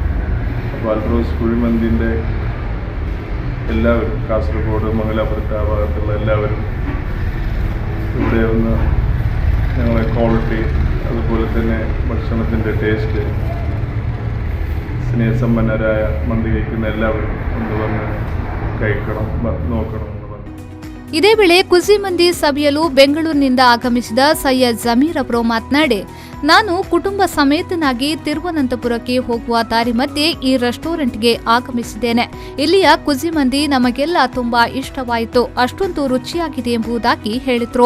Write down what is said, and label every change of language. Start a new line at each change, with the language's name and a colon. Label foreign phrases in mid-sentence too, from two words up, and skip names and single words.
Malayalam: അപ്പോൾ ആൽറോസ് കുഴിമന്തിൻ്റെ എല്ലാവരും കാസർഗോഡ് മംഗലാപുരത്ത് ആ ഭാഗത്തുള്ള എല്ലാവരും ഇവിടെ ഒന്ന് ഞങ്ങളെ ക്വാളിറ്റി അതുപോലെ തന്നെ ഭക്ഷണത്തിൻ്റെ ടേസ്റ്റ് സ്നേഹസമ്പന്നരായ മന്തി കഴിക്കുന്ന എല്ലാവരും ഒന്ന് വന്ന് കഴിക്കണം നോക്കണം എന്ന് പറഞ്ഞു.
Kannada: ಇದೇ ವೇಳೆ ಕುಸಿಮಂದಿ ಸಭೆಯಲು ಬೆಂಗಳೂರಿನಿಂದ ಆಗಮಿಸಿದ ಸೈಯದ್ ಜಮೀರ್ ಅವರು ಮಾತನಾಡಿ, ನಾನು ಕುಟುಂಬ ಸಮೇತನಾಗಿ ತಿರುವನಂತಪುರಕ್ಕೆ ಹೋಗುವ ದಾರಿ ಮಧ್ಯೆ ಈ ರೆಸ್ಟೋರೆಂಟ್ಗೆ ಆಗಮಿಸಿದ್ದೇನೆ. ಇಲ್ಲಿಯ ಕುಸಿಮಂದಿ ನಮಗೆಲ್ಲ ತುಂಬಾ ಇಷ್ಟವಾಯಿತು, ಅಷ್ಟೊಂದು ರುಚಿಯಾಗಿದೆ ಎಂಬುದಾಗಿ ಹೇಳಿದ್ರು.